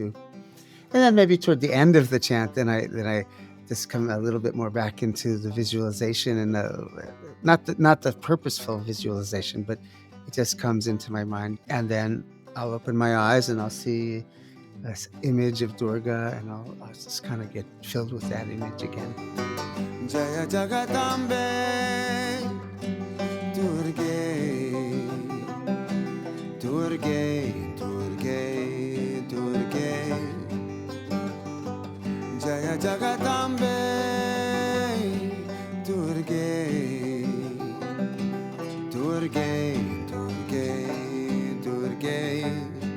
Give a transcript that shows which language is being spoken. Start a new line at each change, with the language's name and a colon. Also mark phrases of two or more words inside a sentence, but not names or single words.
English: And then maybe toward the end of the chant, then I just come a little bit more back into the visualization and not the purposeful visualization, but it just comes into my mind. And then I'll open my eyes and I'll see this image of Durga, and I'll just kind of get filled with that image again.
Sanskrit: Jaya Jagadambe Durga, Durga, Durga, Durga. Jaya Jagadambe Durga, Durga, Durga, Durga.